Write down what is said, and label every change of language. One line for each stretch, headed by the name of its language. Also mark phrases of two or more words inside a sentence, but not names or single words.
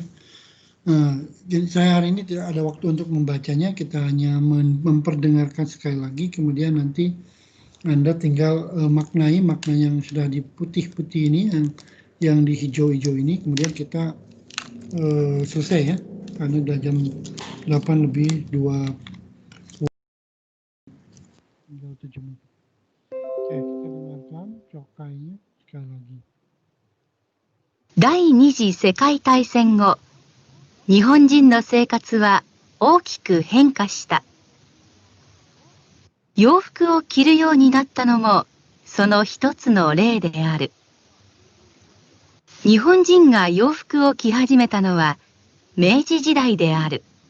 Indonesian: Jadi saya hari ini tidak ada waktu untuk membacanya, kita hanya memperdengarkan sekali lagi, kemudian nanti Anda tinggal maknai makna yang sudah di putih-putih ini, yang di hijau-hijau ini, kemudian kita selesai ya, karena sudah jam 8 lebih 20. Tinggal 7 menit. Oke, kita dengarkan cokainya sekali lagi.
Japanese: 第二次世界大戦後、日本人の生活は大きく変化した。洋服を着るようになったのもその一つの例である。日本人が洋服を着始めたのは明治時代である。